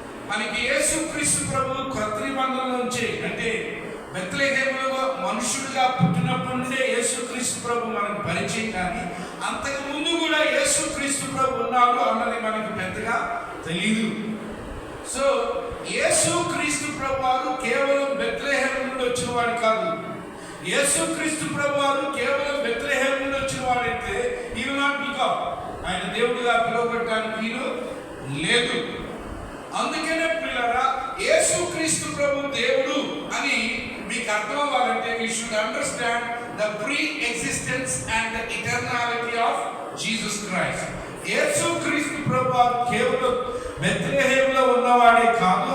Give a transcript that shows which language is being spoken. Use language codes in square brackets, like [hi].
[te] మనకి యేసు క్రీస్తు ప్రభు క్రొత్త నిబంధనల నుంచే అంటే బెత్లెహేములో మనుషుడిగా పుట్టినప్పటి నుండే యేసు క్రీస్తు ప్రభు మనకు పరిచయం, కానీ అంతకు ముందు కూడా యేసు క్రీస్తు ప్రభు ఉన్నాడు అన్నది మనకి పెద్దగా తెలియదు. సో యేసు క్రీస్తు ప్రభువారు కేవలం బెత్లెహేము నుండి వచ్చిన వాడు కాదు. యేసు క్రీస్తు ప్రభువారు కేవలం బెత్లెహేము నుండి వచ్చిన వాడైతే ఈ నాట్ బికామ్ ఆయన దేవుడిగా పిలువబడటానికి వీలు లేదు. అందుకనే పిల్లరా యేసు క్రీస్తు ప్రభు దేవుడు అని మీకు అర్థం అవ్వాలంటే [en] we should understand the pre-existence and the eternality of Jesus Christ. [te] యేసు క్రీస్తు ప్రభువారు కేవలం బెత్లెహేములో ఉన్నవాడే కాదు.